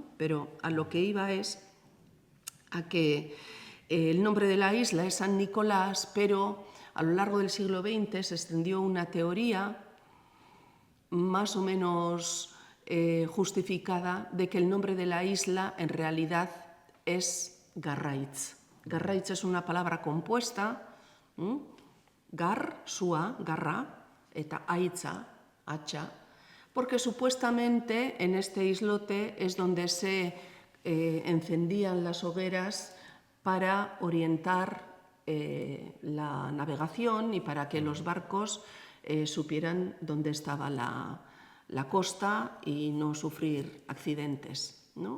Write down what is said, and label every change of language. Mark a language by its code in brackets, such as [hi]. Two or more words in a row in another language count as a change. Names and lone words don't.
[es] Pero a lo que iba es a que el nombre de la isla es San Nicolás, pero a lo largo del siglo XX se extendió una teoría más o menos justificada de que el nombre de la isla en realidad es Garraitz. Garraitz es una palabra compuesta, [eu] gar, sua, garra, eta aitza, [es] hacha, porque supuestamente en este islote es donde se encendían las hogueras para orientar la navegación y para que los barcos supieran dónde estaba la costa y no sufrir accidentes, ¿no?